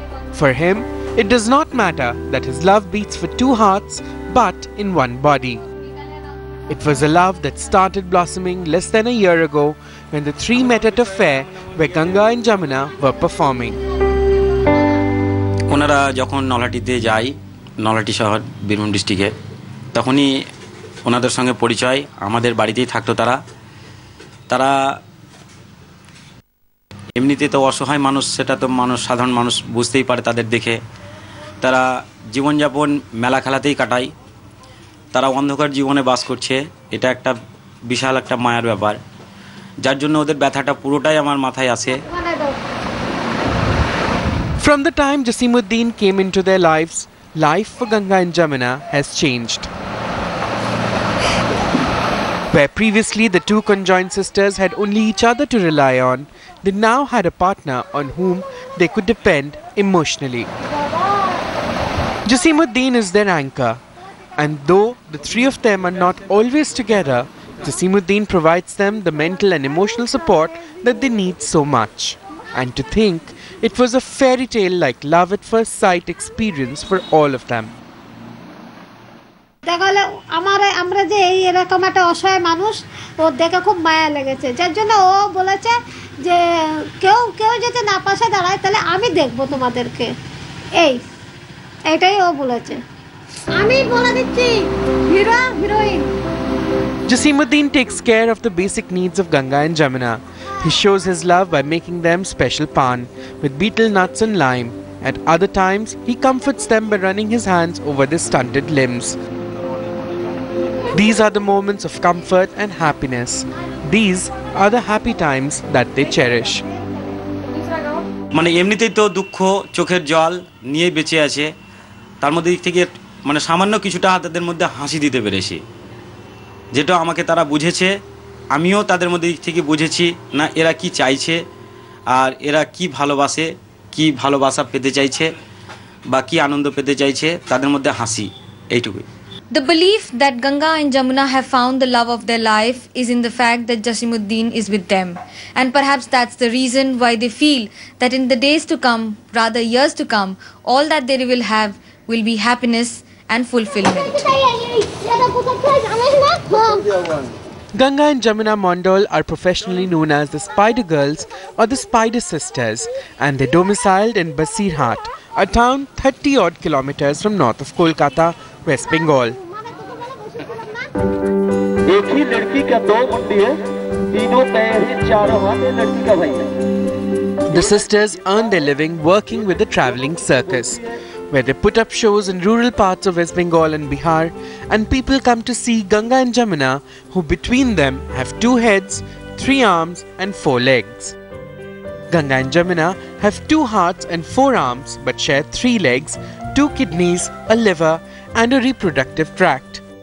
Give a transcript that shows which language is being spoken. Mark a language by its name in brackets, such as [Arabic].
[English] For him, it does not matter that his love beats for two hearts but in one body. It was a love that started blossoming less than a year ago when the three met at a fair where Ganga and Jamuna were performing. [Bangla] ওনারা যখন নলহাটিতে যায়, নলহাটি শহর বীরভূম ডিস্ট্রিক্টে, তখনই ওনাদের সঙ্গে পরিচয়। আমাদের বাড়িতেই থাকতো তারা। এমনিতে তো অসহায় মানুষ, সেটা তো সাধারণ মানুষ বুঝতেই পারে তাদের দেখে। তারা জীবনযাপন মেলা খেলাতেই কাটায়। তারা অন্ধকার জীবনে বাস করছে, এটা একটা বিশাল একটা মায়ার ব্যাপার, যার জন্য ওদের ব্যথাটা পুরোটাই আমার মাথায় আসে। [English] From the time Jasimuddin came into their lives, life for Ganga and Jamuna has changed. Where previously the two conjoined sisters had only each other to rely on, they now had a partner on whom they could depend emotionally. Jasimuddin is their anchor, and though the three of them are not always together, Jasimuddin provides them the mental and emotional support that they need so much. And to think it was a fairy tale like love at first sight experience for all of them. [Bangla] দেখালে আমরা যে এরকম একটা অসহায় মানুষ ও দেখে খুব মায়া লেগেছে, যার জন্য ও বলেছে যে কেউ যদি না পাশে দাঁড়ায় তাহলে আমি দেখবো তোমাদেরকে, এইটাই ও বলেছে। আমি বলে দিচ্ছি hero heroine. [English] Jasimuddin takes care of the basic needs of Ganga and Jamuna. He shows his love by making them special pan with betel nuts and lime. At other times, he comforts them by running his hands over their stunted limbs. These are the moments of comfort and happiness. These are the happy times that they cherish. [Bangla] মানে এমনিতেই তো দুঃখ চোখের জল নিয়ে বেঁচে আছে, তার মধ্যে দিক থেকে মানে সামান্য কিছুটা তাদের মধ্যে হাসি দিতে পেরেছি, যেটা আমাকে তারা বুঝেছে, আমিও তাদের মধ্যে দিক থেকে বুঝেছি না এরা কি চাইছে আর এরা কি ভালোবাসে, কি ভালোবাসা পেতে চাইছে বা কি আনন্দ পেতে চাইছে, তাদের মধ্যে হাসি, এইটুকুই। [English] The belief that Ganga and Jamuna have found the love of their life is in the fact that Jasimuddin is with them. And perhaps that's the reason why they feel that in the days to come, rather years to come, all that they will have will be happiness and fulfillment. Ganga and Jamuna Mondal are professionally known as the Spider Girls or the Spider Sisters, and they're domiciled in Basirhat, a town 30-odd kilometers from north of Kolkata, West Bengal. [Hindi] एक ही लड़की का दो मुंडी है, तीनों पैर हैं, चारों हाथ है, लड़की का भाई है। [English] The sisters earn their living working with the travelling circus, where they put up shows in rural parts of West Bengal and Bihar, and people come to see Ganga and Jamuna, who between them have 2 heads, 3 arms and 4 legs. Ganga and Jamuna have 2 hearts and 4 arms but share 3 legs, 2 kidneys, a liver and a reproductive tract.